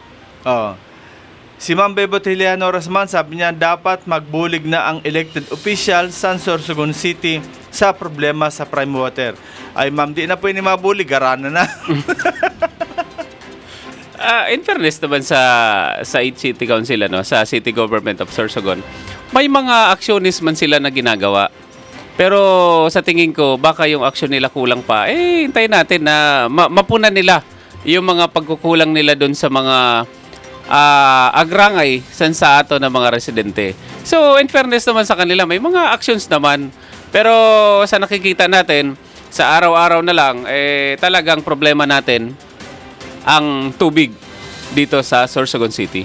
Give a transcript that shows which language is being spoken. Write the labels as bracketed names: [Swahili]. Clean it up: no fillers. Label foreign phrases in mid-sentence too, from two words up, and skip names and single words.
[Bikol] Si Ma'am Bebot Hiliano Rasman, sabi niya dapat magbulig na ang [English] elected official [Bikol] sa Sorsogon City sa problema sa prime water. Ay ma'am, di na po ini mabulig, garana na. [English] In fairness [Filipino] naman sa 8 City Council, sa City Government of Sorsogon, may mga actionist man sila na ginagawa. Pero sa tingin ko, baka yung action nila kulang pa. Hintayin natin na mapunan nila yung mga pagkukulang nila doon sa mga agrangay sa ato ng mga residente. So, [English] in fairness [Filipino] naman sa kanila, may mga actions naman. Pero sa nakikita natin, sa araw-araw na lang, talagang problema natin ang tubig dito sa Sorsogon City.